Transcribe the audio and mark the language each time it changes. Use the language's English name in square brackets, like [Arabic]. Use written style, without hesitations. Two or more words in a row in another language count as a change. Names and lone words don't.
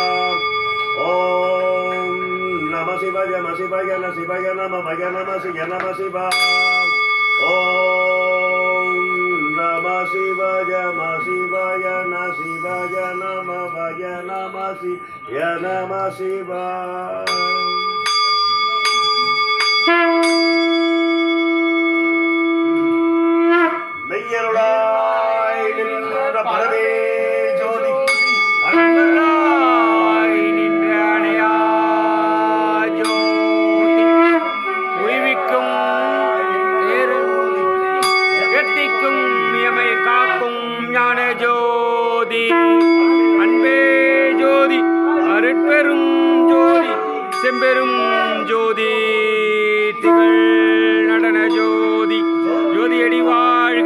[Sanskrit] ॐ नमः शिवाय न शिवाय नम वाय नम सिय नम शिव ॐ नमः शिवाय न शिवाय नम वाय नम सिय नम शिव [Tamil] மெய்யருளாய் நின்ற பரவே ஜோதி அன்பராய் நின்ற அணையா ஜோதி உய்விக்கும் எத்திக்கும் எமை காக்கும் ஞான ஜோதி அன்பே ஜோதி அருட்பெரும் ஜோதி செம்பெரும் ஜோதி திகழ் நடன ஜோதி ஜோதியடி வாழ்க